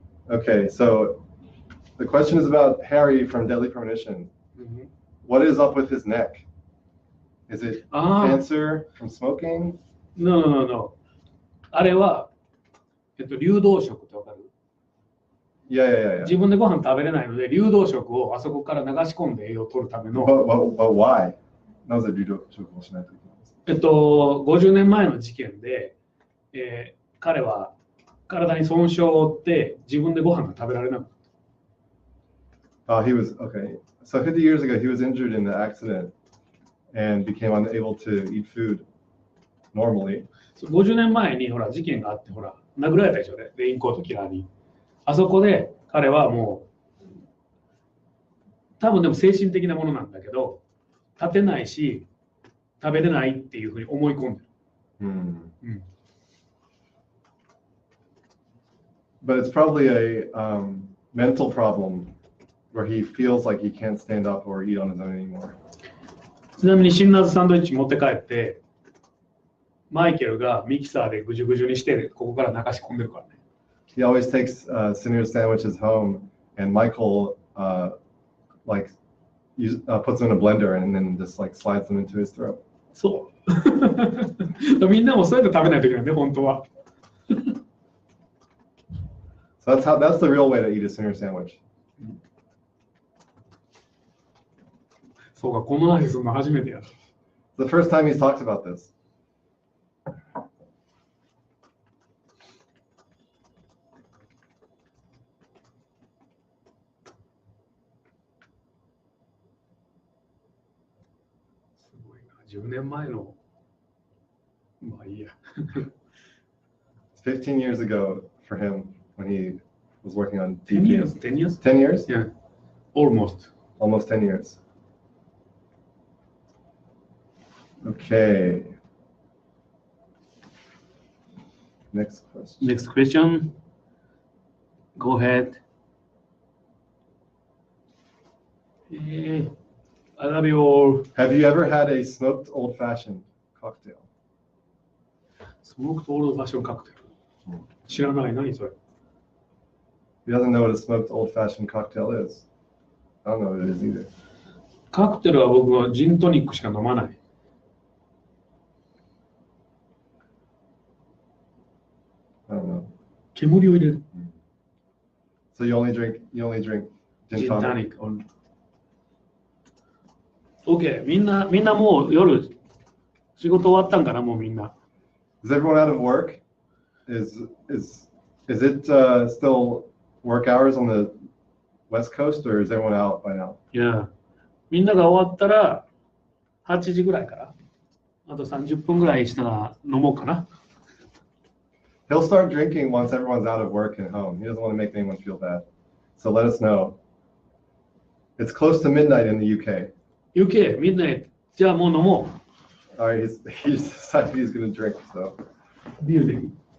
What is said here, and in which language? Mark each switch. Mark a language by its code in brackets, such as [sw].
[en] Okay, so the question is about Harry from Deadly Premonition. Mm-hmm. What is up with his neck? Is it cancer from smoking? No. [ja] あれは、流動食ってわかる？ [en] Yeah. [ja] 自分でご飯食べれないので、流動食をあそこから流し込んで栄養を取るための。 [en] But why? [ja] なぜ流動食をしないといけないんですか？50年前の事件で、彼は体に損傷を負って自分でご飯が食べられなかった。 [en] Okay. So 50 years ago, he was injured in the accident and became unable to eat food normally. [ja] 50年前にほら事件があってほら殴られたでしょね、レインコートキラーに。あそこで彼はもう多分でも精神的なものなんだけど立てないし食べれないっていうふうに思い込んでる。 [en] But it's probably a mental problem where he feels like he can't stand up or eat on his own anymore. [ja] ちなみにシンナーズサンドイッチ持って帰ってマイケルがミキサーでぐじゅぐじゅにしてここから流し込んでるからね。 [en] He always takes Sinner's sandwiches home, and Michael puts them in a blender and then just like slides them into his throat. [ja] そう。みんなもそうやって食べないといけないね、本当は。 [en] So that's the real way to eat a Sinner sandwich. [ja] そうか、この話するの初めてや。 [en] The first time he's talked about this. [ja] すごいな、10年前の。まあいいや。 [en] 15 years ago for him when he was working on 10 years? 10 years? 10 years? Yeah, almost. Almost 10 years. Okay. Next question. Next question. Go ahead. I love you all. Have you ever had a smoked old-fashioned cocktail? Smoked old-fashioned cocktail. [ja] 知らない。何それ？ [en] He doesn't know what a smoked old-fashioned cocktail is. I don't know what it is either. [ja] カクテルは僕はジントニックしか飲まない。 [en] I don't know. [ja] 煙を入れる。 [en] So you only drink gin tonic? OK。 [ja] みんなもう夜仕事終わったんかな、もうみんな。 [en] Is everyone out of work? Is it still work hours on the West Coast, or is everyone out by now? Yeah. [ja] みんなが終わったら8時ぐらいから。あと30分ぐらいしたら飲もうかな。 [en] He'll start drinking once everyone's out of work and home. He doesn't want to make anyone feel bad. So let us know. It's close to midnight in the UK. UK、midnight。 [ja] じゃあもう飲も [en] All right, he's decided he's going to drink. So [ja] う。ビールでいい。